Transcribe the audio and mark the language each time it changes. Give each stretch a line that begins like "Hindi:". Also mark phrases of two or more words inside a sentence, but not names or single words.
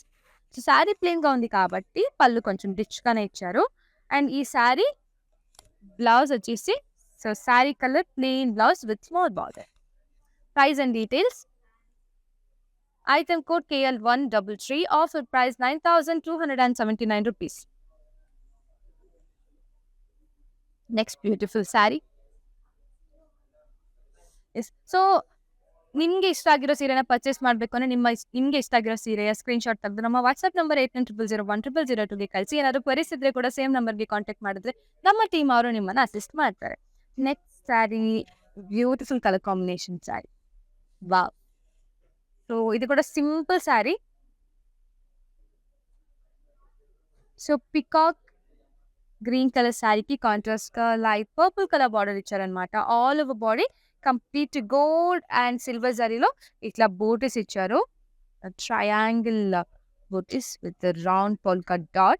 English: So saree plain
Telugu: గా ఉంది కాబట్టి పళ్ళు కొంచెం రిచ్ గానే ఇచ్చారు.
English: అండ్ ఈ saree blouse వచ్చేసి so saree colour plain blouse with small border. Price and details. Item code KL133, offer price 9,279 rupees. Next beautiful saree.
Kannada: ಎಸ್, ಸೊ ನಿಮಗೆ ಇಷ್ಟ ಆಗಿರೋ ಸೀರೆನ ಪರ್ಚೇಸ್ ಮಾಡಬೇಕು ಅಂದರೆ ನಿಮಗೆ ಇಷ್ಟ ಆಗಿರೋ ಸೀರೆಯ ಸ್ಕ್ರೀನ್ಶಾಟ್ ತೆಗೆದು ನಮ್ಮ
English: WhatsApp number
Kannada: 8900010002ಗೆ ಕಳಿಸಿ. ಏನಾದರೂ ಕ್ವರೀಸ್ ಇದ್ರೆ ಕೂಡ
English: same number-ge
Kannada: ಕಾಂಟ್ಯಾಕ್ಟ್ ಮಾಡಿದ್ರೆ ನಮ್ಮ ಟೀಮ್ ಅವರು ನಿಮ್ಮನ್ನು ಅಸಿಸ್ಟ್ ಮಾಡ್ತಾರೆ.
English: Next saree beautiful colour combination saree. Wow, so
Kannada: ಇದು ಕೂಡ
English: simple saree. So peacock green colour saree-ki contrast గా light purple colour border ఇచ్చారనమాట. All over body complete gold and silver zari-lo ఇట్లా బూటీస్ ఇచ్చారు, triangle booties with round polka dot.